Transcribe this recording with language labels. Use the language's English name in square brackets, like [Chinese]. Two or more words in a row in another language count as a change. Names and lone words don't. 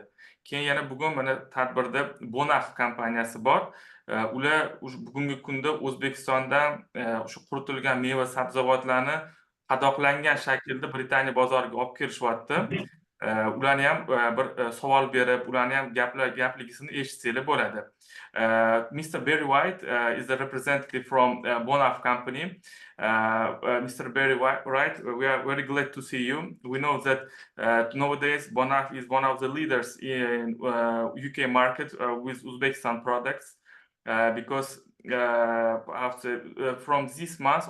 [Uzbek] Keyin yana bugun mana tadbirda Bonaf kompaniyasi bor. Ular bugungi kunda O'zbekistondan o'sha quritilgan meva sabzavotlarni qadoqlangan shaklda Britaniya bozoriga olib kelishyapti. Ularni ham bir savol berib, ularni ham gapligisini eshitsanglar bo'ladi. [English] Mr. Barry White is the representative from Bonaf company. Mr. Barry White, we are very glad to see you. We know that nowadays Bonaf is one of the leaders in UK market with Uzbekistan products, because from this month